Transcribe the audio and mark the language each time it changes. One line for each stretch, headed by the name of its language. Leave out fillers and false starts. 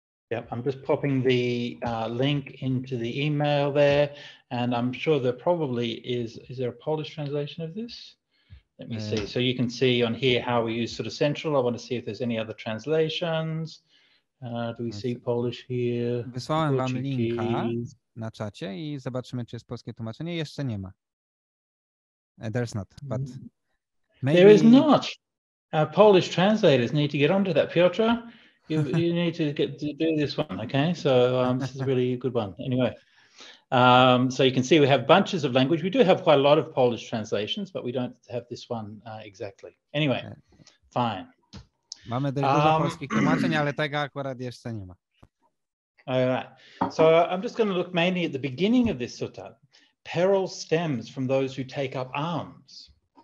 English: Yep, I'm just popping the link into the email there, and I'm sure there probably is there a Polish translation of this? Let me see. So you can see on here how we use sort of central. I want to see if there's any other translations. Do we see Polish here?
Polish: Wysłałem wam linka na czacie i zobaczymy, czy jest polskie tłumaczenie. Jeszcze nie ma.
English: There's not, but maybe... There is not. Our Polish translators need to get onto that. Piotr, you need to do this one, okay? So this is really a good one. Anyway, so you can see we have bunches of language. We do have quite a lot of Polish translations, but we don't have this one exactly. Anyway, fine.
Polish: Mamy dość dużo polskich tłumaczeń, ale tego akurat jeszcze nie ma.
English: All right. So I'm just going to look mainly at the beginning of this sutta. Peril stems from those who take up arms.